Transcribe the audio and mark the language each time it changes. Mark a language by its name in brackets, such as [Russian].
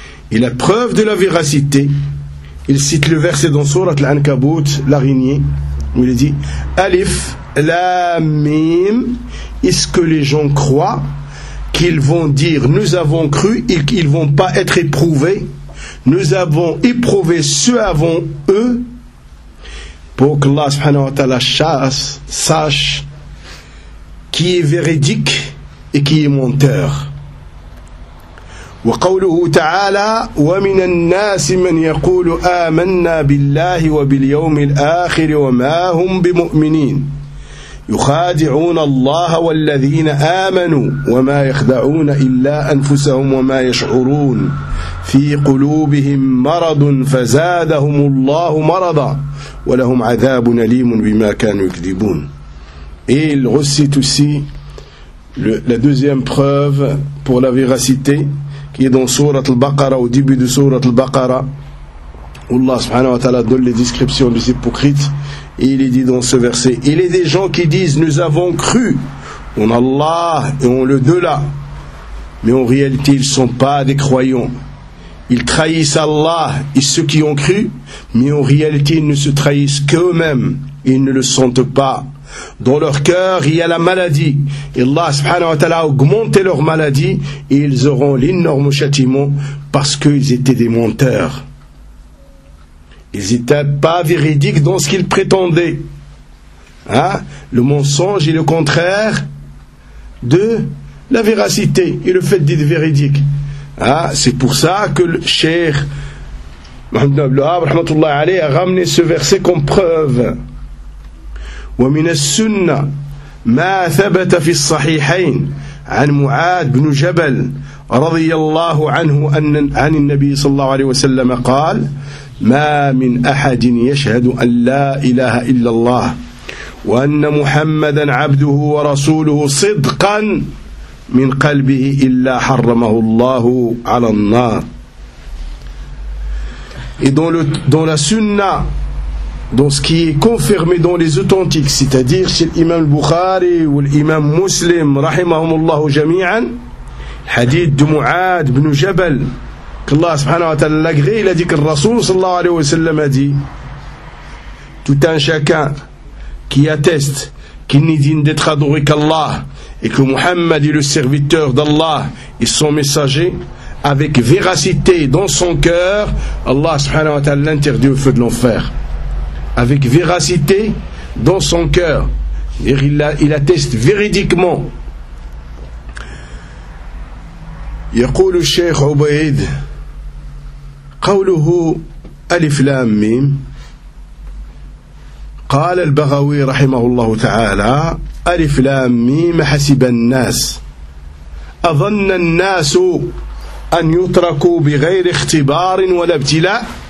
[French] Et la preuve de la véracité, il cite le verset dans Sourate Al-Ankabut, l'araignée, où il dit « Alif, lam, mim, est-ce que les gens croient qu'ils vont dire « Nous avons cru » et qu'ils ne vont pas être éprouvés ?« Nous avons éprouvé ceux avant eux » Pour que Allah subhanahu wa ta'ala sache qui est véridique et qui est menteur. [Arabic] وقوله تعالى ومن الناس من يقول آمنا بالله وباليوم الآخر وما هم بمؤمنين يخادعون الله والذين آمنوا وما يخدعون إلا أنفسهم وما يشعرون في قلوبهم مرض فزادهم الله مرضا ولهم عذاب أليم بما كانوا يكذبون. [French] Et il recite aussi la deuxième preuve pour la véracité qui est dans sourate al-Baqara, au début de sourate al-Baqara, où Allah subhanahu wa ta'ala donne les descriptions des hypocrites. Et il est dit dans ce verset, il est des gens qui disent nous avons cru en Allah et en le delà, mais en réalité ils ne sont pas des croyants. Ils trahissent Allah et ceux qui ont cru, mais en réalité ils ne se trahissent qu'eux-mêmes, ils ne le sentent pas. Dans leur cœur il y a la maladie, et Allah subhanahu wa ta'ala a augmenté leur maladie et ils auront l'énorme châtiment parce qu'ils étaient des menteurs. Ils n'étaient pas véridiques dans ce qu'ils prétendaient. Le mensonge est le contraire de la véracité et le fait d'être véridique. C'est pour ça que le Cheikh Mohammed ibn Abdelwahab, rahmatullah alayhi, a ramené ce verset comme preuve. [Arabic] وَمِنَ السُّنَّةِ مَا ثَبَتَ فِي الصَّحِيحَيْنِ عَنْ مُعَادْ بْنُ جَبَلْ رَضِيَ اللَّهُ عَنْهُ عَنِ النَّبِيِّ صَلَّى اللَّهُ عَلَيْهِ وَسَلَّمَ قَالْ ما من أحد يشهد أن لا إله إلا الله وأن محمدا عبده ورسوله صدقا من قلبه إلا حرمه الله على النار. [French] Et dans la sunna dans ce qui est confirmé dans les authentiques, c'est-à-dire chez l'imam al-Bukhari ou l'imam muslim, rahimahumullahu jami'an, hadith de Mu'ad ibn Jabal, qu'Allah subhanahu wa ta'ala l'agré, il a dit que le Rasoul sallallahu alayhi wa sallam a dit, tout un chacun qui atteste qu'il n'est digne d'être adoré qu'Allah, et que Muhammad est le serviteur d'Allah et son messager, avec véracité dans son cœur, Allah subhanahu wa ta'ala l'interdit au feu de l'enfer. Avec véracité dans son cœur. Il atteste véridiquement. [Arabic] Yaqulu Sheikh Ubaid, qawluhu alif lam mim, قال البغوي رحمه الله تعالى ألف لام ميم حسب الناس أظن الناس أن يتركوا بغير اختبار ولا ابتلاء